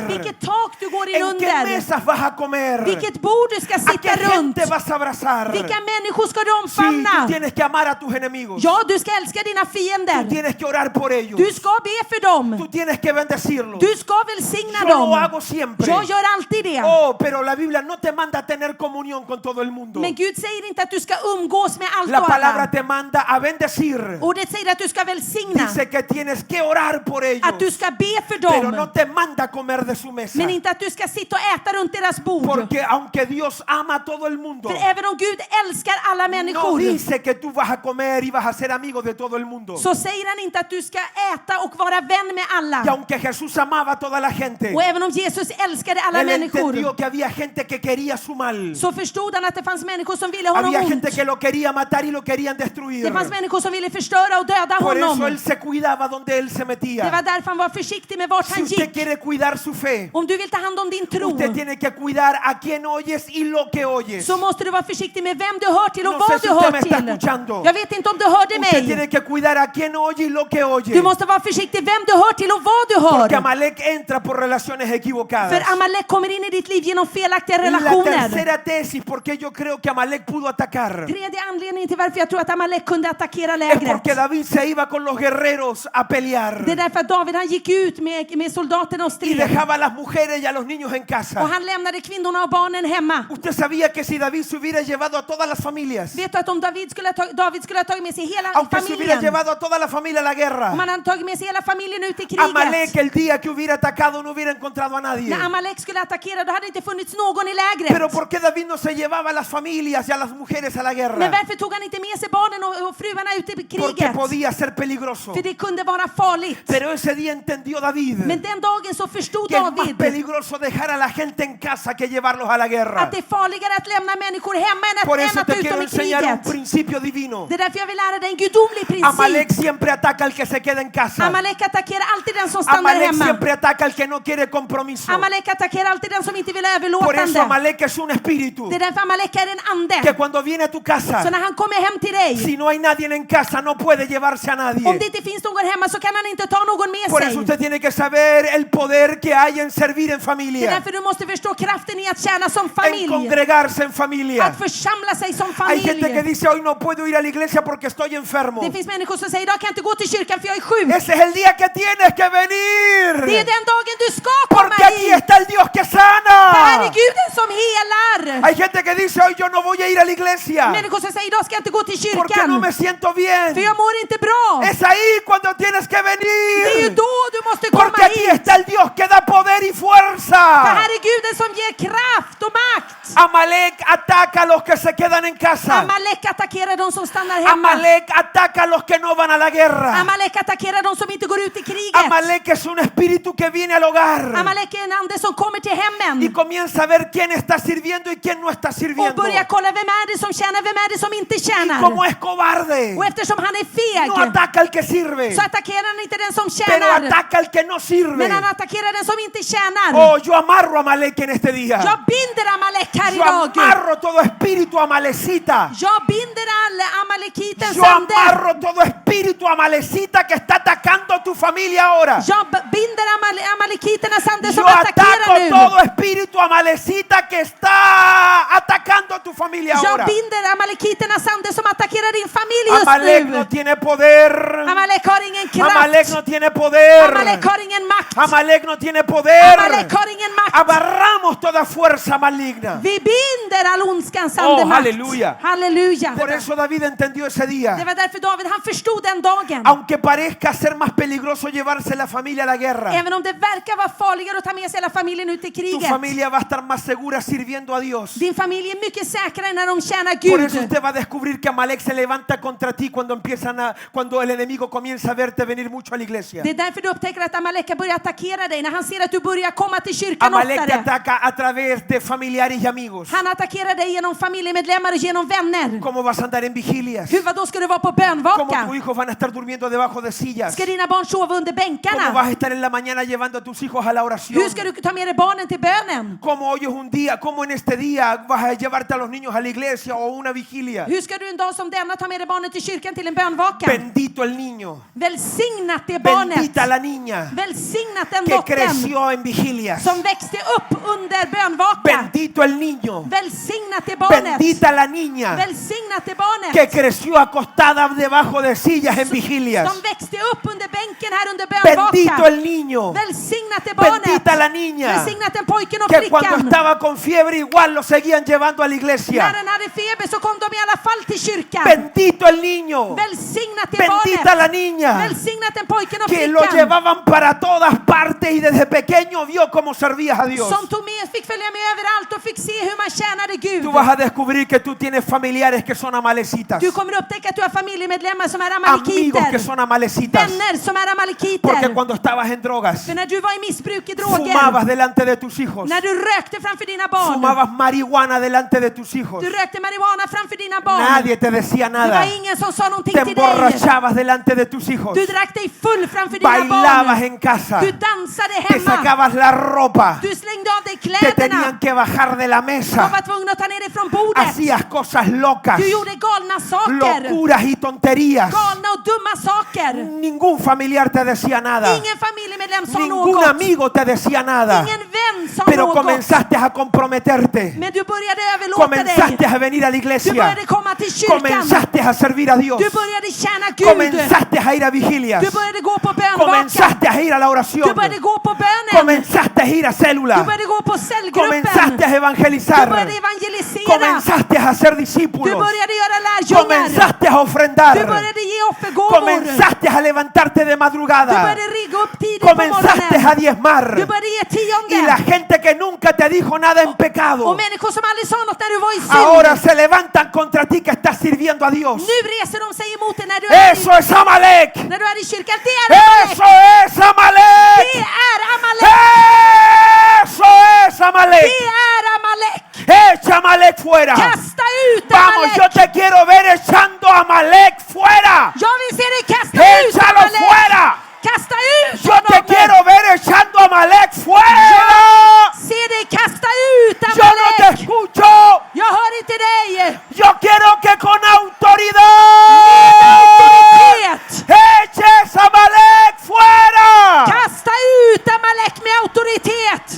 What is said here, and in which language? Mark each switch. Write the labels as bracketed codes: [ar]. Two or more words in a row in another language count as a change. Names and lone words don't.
[sv] Vilket tak du går in [es] ¿En qué [sv] under. [es] mesas vas a comer? [sv] Vilket bord du ska [es] ¿A qué [sv] sitta runt. [es] gente vas a abrazar? [sv] Vilka människor ska du [es] Sí, tú [sv] omfamna? [es] tienes que amar a tus enemigos. [sv] Ja, du ska älska dina [es] Tú [sv] fiender. [es] tienes que orar por ellos. [sv] Du ska be för dem. [es] Tú tienes que bendecirlos. [sv] Du ska välsigna [es] Yo lo [sv] dem. [es] hago siempre. [sv] Jag gör alltid det. [es] Oh, pero la Biblia no te manda a tener comunión con todo el mundo. [sv] Men Gud säger inte att du ska umgås med allt [es] La [sv] och [es] palabra [sv] alla. [es] te manda a bendecir. [sv] Ordet säger att du ska välsigna. [es] Dice que tienes que orar por ellos. [sv] Att du ska be för [es] Pero no [sv] dem. [es] te manda a comer de su mesa. [sv] Men inte att du ska sitta och äta runt deras bord. [es] Porque aunque Dios ama a todo el mundo, [sv] För även om Gud älskar alla [es] no [sv] människor, [es] dice que tú vas a comer y vas a ser amigo de todo el mundo. [sv] så säger han inte att du ska äta och vara vän med [es] Y [sv] alla. [es] aunque Jesús amaba a toda la gente, [sv] Och även om Jesus älskade alla [es] él [sv] människor, [es] entendió que había gente que quería su mal. [sv] så förstod han att det fanns människor som ville honom [es] Había [sv] ont. [es] gente que lo quería matar y lo querían destruir. [sv] Det fanns människor som ville förstöra och döda [es] Por eso [sv] honom. [es] él se cuidaba donde él se [sv] Det var [es] metía. [sv] därför han var försiktig med vart [es] Si [sv] han [es] usted [sv] gick. [es] quiere cuidar su fe, [sv] Om du vill ta hand om din tro, [es] usted tiene que cuidar a quién oyes y lo que oyes. [sv] så måste du vara försiktig med vem du hör till och [es] No [sv] vad [es] sé si [sv] du [es] usted [sv] hör [es] me está [sv] till. [es] escuchando. [sv] Jag vet inte om du hörde [es] Usted [sv] mig. [es] tiene que cuidar a quién oye y lo que oye. [sv] Du måste vara försiktig vem du hör till och vad du [es] Porque [sv] hör. [es] Amalek entra por relaciones [sv] För [es] equivocadas. [sv] För Amalek kommer in i ditt liv genom felaktiga [es] La [sv] relationer. [es] tercera tesis por qué yo creo que Amalek pudo atacar [sv] Tredje anledningen till varför jag tror att Amalek kunde attackera [es] es [sv] lägret. [es] porque David se iba con los guerreros a pelear [sv] Det är därför att David han gick ut med soldaterna och [es] y [sv] stred. [es] dejaba a las mujeres y a los niños en [sv] Och [es] casa. [sv] han lämnade kvinnorna och barnen hemma. [es] Usted sabía que si David se hubiera llevado a todas las familias, [sv] Vet du att om David skulle ha tagit med sig hela [es] aunque se hubiera [sv] familjen, [es] llevado a toda la familia a la guerra, [sv] om han hade tagit med sig hela familjen ut i Amalek kriget, [es] el día que hubiera atacado no hubiera encontrado a nadie. [sv] när Amalek skulle attackera, då hade inte funnits någon i lägret. [es] Pero ¿por qué David no se llevaba a las familias y a las mujeres a la [sv] Men [es] guerra? [sv] varför tog han inte med sig barnen och fruarna ut i [es] Porque [sv] kriget? [es] podía ser peligroso. [sv] För det kunde vara farligt. [es] Pero ese día entendió David [sv] Men den dagen så förstod [es] que es más David peligroso dejar a la gente en casa que llevarlos a la guerra. [sv] att det är farligare att lämna människor hemma [es] Por [sv] än [es] eso [sv] att [es] te [sv] ta ut [es] quiero [sv] dem i [es] enseñar un [sv] kriget. [es] principio divino. [sv] Det är därför jag vill lära dig en gudomlig Amalek princip. [es] siempre ataca al que se queda en casa. [sv] Amalek attackerar alltid den som stannar Amalek hemma. [es] siempre ataca al que no quiere compromiso. [sv] Amalek attackerar alltid den som inte vill [es] Por eso [sv] överlåtande. [es] Amalek es un espíritu [sv] Det är därför Amalek är en ande. [es] que cuando viene a tu [sv] Så [es] casa, [sv] när han kommer hem till dig, [es] si no hay nadie en casa, no puede llevarse a [sv] om det [es] nadie. [sv] inte finns någon hemma så kan han inte ta någon med [es] Por eso [sv] sig. [es] usted tiene que saber el poder que hay en servir en [sv] Det är [es] familia, [sv] därför du måste förstå kraften i att tjäna som [es] en [sv] familj. [es] congregarse en familia. [sv] Att församla sig som [es] Hay gente que [sv] familj. [es] dice hoy no puedo ir a la iglesia porque estoy enfermo. [sv] Det finns människor som säger idag kan jag inte gå till kyrkan för jag är sjuk. [es] Ese es el día que tienes que [sv] Det är [es] venir. [sv] den dagen du ska komma [es] Porque aquí [sv] hit. [es] está el Dios que [sv] Det här är [es] sana. [sv] Guden som helar. [es] Hay gente que dice hoy yo no voy a ir a la iglesia [sv] Människor som säger idag ska jag inte gå till [es] porque no [sv] kyrkan [es] me siento [sv] för [es] bien. [sv] jag mår inte bra. [es] Es ahí cuando tienes que [sv] Det är ju [es] venir. [sv] då du måste komma [es] Porque aquí [sv] hit. [es] está el Dios que da poder y [sv] För [es] fuerza. [sv] här är Guden som ger kraft och makt. [es] Amalek ataca a los que se quedan en casa. [sv] Amalek attackerar de som stannar hemma. [es] Amalek ataca a los que no van a la guerra. [sv] Amalek attackerar de som inte går ut i kriget. [es] Amalek es un espíritu que viene al hogar [sv] Amalek är en ande som kommer till [es] y [sv] hemmen [es] comienza a ver quién está sirviendo y quién no está [sv] och [es] sirviendo. [sv] börjar kolla vem är det som tjänar, vem är det som inte tjänar. [es] Como es cobarde, [sv] Och eftersom han är [es] no [sv] feg [es] ataca al que sirve, [sv] så attackerar han inte den som [es] pero [sv] tjänar, [es] ataca al que no sirve. [sv] men han attackerar den som inte tjänar. [es] Oh, yo amarro a Amalek en este día. [sv] Jag binder Amalek här [es] Yo [sv] idag. [es] amarro todo espíritu amalecita. [sv] Jag binder all Amalekitens [es] Yo [sv] ande. [es] amarro todo espíritu amalecita que está atacando a tu familia ahora. [sv] Jag binder Amalekiternas ande som [es] Yo ataco [sv] attackerar nu. [es] todo espíritu amalecita que está atacando a tu familia [sv] Jag [es] ahora. [sv] binder Amalekiternas ande som attackerar din familj just Amalek nu. [es] no tiene poder. [sv] Amalek har ingen kraft. [es] Amalek no tiene poder. [sv] Amalek har ingen makt. [es] Amalek no tiene poder. [sv] Amalek har ingen makt. [es] Abarramos toda fuerza maligna. [sv] Vi binder all ondskans Oh, andemakt. halleluja. Halleluja. [es] Por eso David entendió ese [sv] Det [es] día. [sv] var därför David, han förstod den dagen. [es] Aunque parezca ser más peligroso llevarse la familia a la guerra, [sv] Även om det verkar vara farligare att ta med sig hela familjen ut i [es] tu [sv] kriget. [es] familia va a estar más segura sirviendo a Dios. [sv] Din familj är mycket säkrare när de tjänar [es] Por eso [sv] Gud. [es] usted va a descubrir que Amalek se levanta contra ti cuando el enemigo comienza a verte venir mucho a la iglesia. [sv] Det är därför du upptäcker att Amalek börjar attackera dig när han ser att du börjar komma till kyrkan [es] Amalek te [sv] oftare. [es] ataca a través de familiares y amigos. [sv] Han attackerar dig genom familjemedlemmar och genom vänner. [es] ¿Cómo vas a andar en vigilias? [sv] Hur, då ska du vara på [es] ¿Cómo [sv] bönvaka? [es] tus hijos van a estar durmiendo debajo de sillas? [sv] Ska dina barn sova under [es] ¿Cómo [sv] bänkarna? [es] vas a estar en la mañana llevando a tus hijos a la oración? [sv] Hur ska du ta med dig barnen till bönen? [es] ¿Cómo hoy es un día? ¿Cómo en este día vas a llevarte a los niños a la iglesia o a una vigilia? [sv] Hur ska du en dag som denna ta med dig barnen till kyrkan till en bönvaka? [es] Bendito el niño. [sv] Välsignat det barnet. [es] Bendita la niña [sv] Välsignat den [es] que [sv] dottern [es] creció en vigilias. [sv] som växte upp under bönvaka. [es] Bendito el niño. [sv] Välsignat det barnet. [es] Bendita la niña [sv] Välsignat det barnet. [es] que creció acostada debajo de sillas en vigilias. [sv] Som växte upp under bänken här under [es] Bendito [sv] bönvaka. [es] el niño. [sv] Välsignat det barnet. [es] Bendita la niña [sv] Välsignat den pojken och [es] que cuando [sv] flickan. [es] estaba con fiebre igual lo seguían llevando a la [sv] När [es] iglesia. [sv] den hade feber så kom de i alla fall till kyrkan. [es] Bendito el niño. [sv] Välsignat det [es] Bendita [sv] barnet. [es] la niña [sv] Välsignat den pojken och [es] que lo [sv] flickan. [es] llevaban para todas partes y desde pequeño vio cómo servías a Dios. [sv] Som fick följa med överallt och fick se hur man tjänade Gud. [es] Tú vas a descubrir que tú tienes familiares que son amalecitas, [sv] Du kommer upptäcka att du har familjemedlemmar som är [es] amigos que [sv] amalekiter. [es] son amalecitas, [sv] Vänner som är [es] porque [sv] amalekiter. [es] cuando estabas en drogas, [sv] För när du var i missbruk i [es] fumabas [sv] droger, [es] delante de tus hijos, [sv] när du rökte framför dina barn, [es] fumabas marihuana delante de tus hijos, [sv] du rökte marijuana framför dina barn. [es] nadie te decía [sv] Det var [es] nada, [sv] ingen som sa någonting [es] te [sv] till dig. [es] emborrachabas delante de tus hijos, [sv] Du drack dig full framför dina [es] bailabas [sv] barn. [es] en casa, [sv] Du dansade dansade [es] te [sv] hemma. [es] sacabas la ropa, [sv] Du slängde av dig [es] te [sv] kläderna. [es] tenían que bajar de la [sv] Du [es] mesa, [sv] var tvungen att ta ner dig från bordet. [es] hacías cosas locas, [sv] Du gjorde galna saker. [es] locuras y tonterías. [sv] Galna och dumma saker. [es] Ningún familiar te decía nada, [sv] Ingen familjemedlem sa [es] ningún [sv] något. [es] amigo te decía nada, [sv] Ingen vän sa [es] pero [sv] något. [es] comenzaste a comprometerte, [sv] Men du började överlåta dig. [es] comenzaste a venir a la [sv] Du [es] iglesia, [sv] började komma till kyrkan. [es] comenzaste a servir a Dios, [sv] Du började tjäna Gud. [es] comenzaste a ir a vigilias, [sv] Du började gå på bönvakan. [es] comenzaste a ir a la oración, [sv] Du började gå på bönen. [es] comenzaste a ir a [sv] Du [es] célula, [sv] började gå på cellgruppen. [es] comenzaste a [sv] Du [es] evangelizar, [sv] började evangelisera. [es] comenzaste a ser [sv] Du [es] discípulos, [sv] började göra lärjungar. [es] comenzaste a [sv] Du [es] ofrendar, [sv] började ge offergåvor. [es] comenzaste a levantarte de [sv] Du [es] madrugada, [sv] började rigga upp tidigt på [es] comenzaste a [sv] morgonen. [es] diezmar, [sv] Du började ge [es] y la [sv] tionde. [es] gente que nunca te dijo nada en pecado, [sv] Och människor som aldrig sa något när du var i [es] ahora [sv] synd. [es] se levantan contra ti que estás sirviendo a Dios. [sv] Nu reser de sig emot dig när du är [es] Eso es Amalek. [sv] när du är i kyrkan. Det är Amalek. [es] Eso es Amalek. [sv] Det är Amalek. [es] Eso es Amalek. [sv] Det är Amalek. [es] Echa Amalek fuera. [sv] Kasta ut [es] Vamos, yo [sv] Amalek. [es] te quiero ver echando Amalek fuera. [sv] Jag vill se dig kasta ut [es] Échalo [sv] Amalek. [es] fuera. [sv] Kasta ut [es] Yo te [sv] honom. [es] quiero ver echando Amalek fuera. [sv] Se dig kasta ut [es] Yo no te [sv] Amalek. [es] escucho. [sv] Jag hör inte dig. [es] Yo quiero que con autoridad [sv] Auktoritet. [es] eches Amalek fuera. [sv] Kasta ut Amalek med auktoritet.